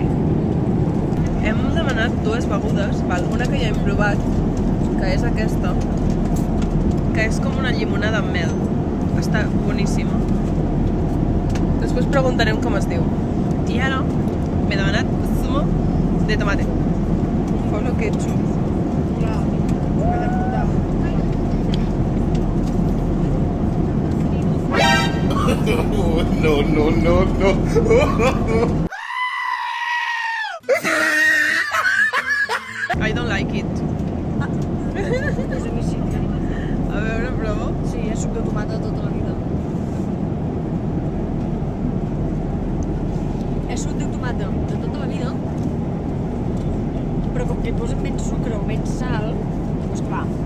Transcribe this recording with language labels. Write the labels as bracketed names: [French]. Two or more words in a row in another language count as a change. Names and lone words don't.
[Catalan] Hem demanat dues begudes, una que ja hem provat, que és aquesta, que és com una llimonada amb mel. Està boníssima. Després preguntarem com es diu. I ara m'he demanat [Spanish] zumo de tomate. [English] Follow ketchup. No. I don't like it. [Catalan] A veure, provo. Sí, és suc de tomata tota la vida. És suc de tomata de tota la vida, però com que hi posen menys sucre o menys sal, doncs clar.